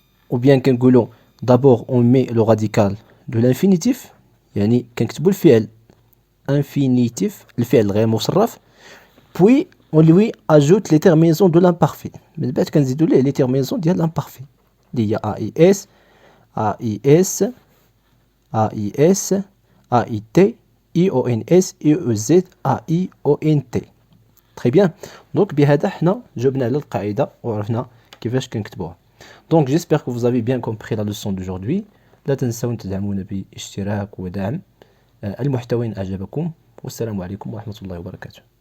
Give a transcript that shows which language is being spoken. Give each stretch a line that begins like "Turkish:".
French: ou bien
Arabic: كنقولوا
French: d'abord on met le radical de l'infinitif
Arabic: يعني كنكتبوا الفعل
French: infinitif
Arabic: الفعل غير مصرف
French: puis on lui ajoute les terminaisons de l'imparfait
Arabic: من بعد كنزيدوا ليه
French: les terminaisons ديال l'imparfait اللي هي AIS AIS AIS AIT IONS IEZ AIONT تري بيان.
Arabic: دونك بهذا حنا جاوبنا على القاعده وعرفنا كيفاش كنكتبوها. دونك
French: جيسبر كو vous avez bien compris la leçon d'aujourd'hui.
Arabic: لا تنسوا تدعمونا باشتراك ودعم المحتوى إن أعجبكم. والسلام عليكم ورحمة الله وبركاته.